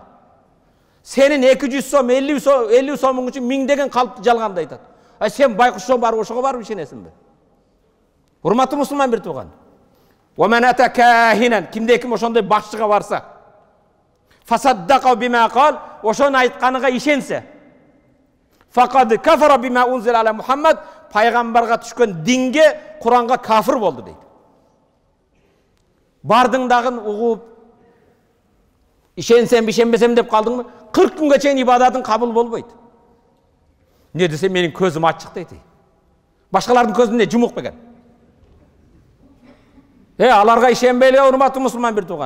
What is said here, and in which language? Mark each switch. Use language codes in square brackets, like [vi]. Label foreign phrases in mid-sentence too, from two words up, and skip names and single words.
[ky] Сенин 200 сом, 50 сомуң үчүн миңдеген калпты жалганды айтат. Сен байкушо барып, ошого барып ишенесиңби? Урматтуу мусулман бир тууган. [ar] ومن أتى كاهنا, [ky] кимде ким ошондой бакчыга барса, [ar] فصدقه بما قال, [ky] ошонун айтканыга ишенсе, [ar] فقد كفر بما أنزل على محمد, [ky] пайгамбарга түшкөн динге, Куранга кафир болду дейт. Бардың дагын угуп, ишенсем, ишенбесем деп калдыңбы? 40 күнгө чейин ибадатың кабыл болбойт. Не десе менин көзүм ачык дейт. Башкалардын көзүнө жумук бекен. Аларга ишенбей эле урматтуу мусулман бир тууганым.